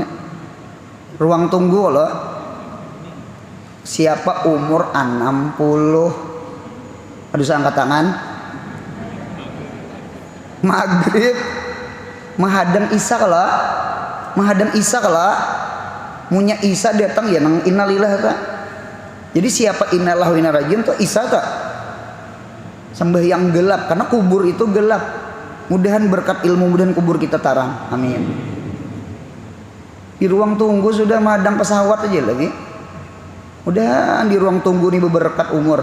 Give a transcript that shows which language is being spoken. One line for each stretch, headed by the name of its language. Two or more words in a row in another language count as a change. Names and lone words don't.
Banjar: Ruang tunggu loh. Siapa umur 60? Aduh saya angkat tangan. Maghrib menghadang Isya kalau munya Isya datang ya nang innalillah ta. Jadi siapa
Arabic: إنا لله وإنا إليه راجعون
Banjar: tuh Isya ta. Sembahyang gelap karena kubur itu gelap. Mudahan berkat ilmu mudahan kubur kita tarang. Amin. Di ruang tunggu sudah menghadang pesawat aja lagi. Udah di ruang tunggu nih berberkat umur.